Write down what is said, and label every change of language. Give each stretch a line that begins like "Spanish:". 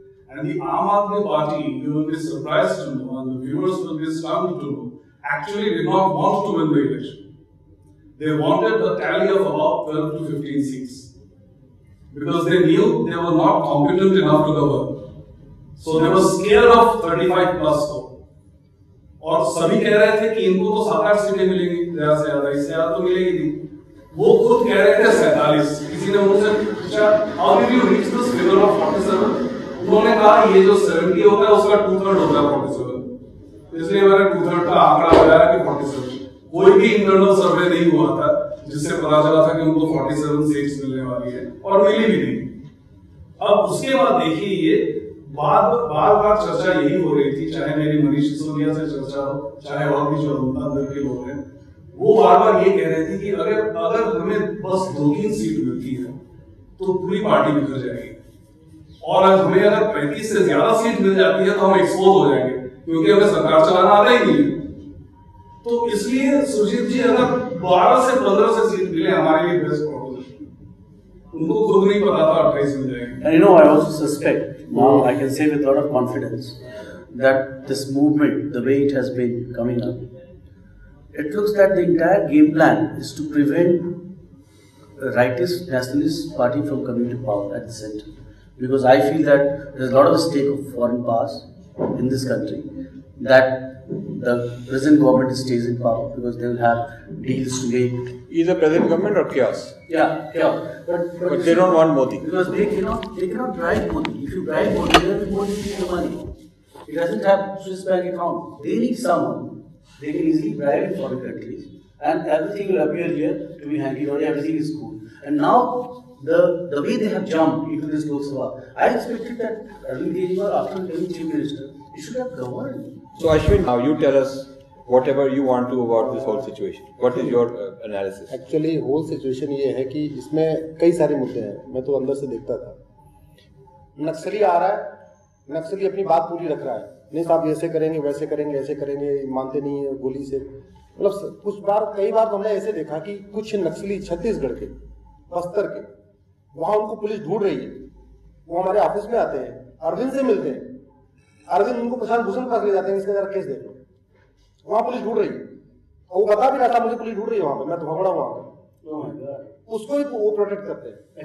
English: And the Aam Aadmi Party, you will be surprised to know, and the viewers will be stunned to know, actually did not want to win the election. They wanted a tally of about 12 to 15 seats. Because they knew they were not competent enough to govern. So they were scared of 35 plus vote.
Hindi: और सभी कह रहे थे कि इनको तो 7-8 सीटें मिलेंगी, ज्यादा इससे ज्यादा तो मिलेगी नहीं। वो खुद कह रहे थे 47। किसी ने उनसे पूछा,
English: how did you reach this figure of 47?
Hindi: उन्होंने कहा ये जो 70 होता है उसका 2/3 होता है 47। इसलिए मैंने 2/3 का आंकड़ा लगाया कि 47। कोई भी इंटरनल सर्वे नहीं हुआ था जिससे पता चला था कि उनको 47 सीट्स मिलने वाली है, और मिली भी नहीं। अब उसके बाद देखिए, ये बार चर्चा यही हो रही थी, चाहे मेरी मनीष सिसोदिया से चर्चा हो, चाहे और भी जो अंदर के लोग हैं, वो बार ये कह रहे थे कि अगर हमें बस 2-3 सीट मिलती है तो पूरी पार्टी बिखर जाएगी, और हमें अगर 35 से ज्यादा सीट मिल जाती है तो हम एक्सपोज हो जाएंगे, क्योंकि हमें सरकार चलाना आता ही नहीं। तो इसलिए सुरजीत जी, अगर 12 से 15 से सीट मिले हमारे लिए बेस्ट प्रोपोजिशन। उनको खुद नहीं पता था 28 मिल जाएंगे।
English: And I also suspect, now I can say with a lot of confidence, that this movement, the way it has been coming up, it looks that the entire game plan is to prevent a rightist nationalist party from coming to power at the center. Because I feel that there is a lot of stake of foreign powers in this country, that the present government stays in power because they will have deals to make. Either present government or chaos. Yeah, chaos. But they don't want Modi. Because they cannot bribe Modi. If you bribe Modi, then Modi needs the money. He doesn't have Swiss bank account. They need someone. They can easily bribe in foreign countries, and everything will appear here to be hanky-dory. Everything is cool. And now the way they have jumped into this Lok Sabha, I expected that Arvind Kejriwal, after becoming Chief Minister, he should have governed. So Ashwin, now you tell us whatever you want to about this whole situation. What is your analysis? Actually, whole situation
Hindi: ये है कि इसमें कई सारे मुद्दे हैं। मैं तो अंदर से देखता था, नक्सली आ रहा है, नक्सली अपनी बात पूरी रख रहा है, नहीं साहब ऐसे करेंगे, वैसे करेंगे, ऐसे करेंगे, मानते नहीं है गोली से। मतलब कई बार हमने ऐसे देखा कि कुछ नक्सली छत्तीसगढ़ के, बस्तर के, वहां उनको पुलिस ढूंढ रही है, वो हमारे ऑफिस में आते हैं, अरविंद से मिलते हैं, अरविंद उनको प्रशांत भूषण के पास ले जाते हैं, इसका जरा केस देख लो, वहां पुलिस ढूंढ रही है, और वो बता भी रहा था मुझे पुलिस ढूंढ रही है वहां पे, मैं तो भगड़ा वहां पे, उसको ही वो प्रोटेक्ट करते हैं।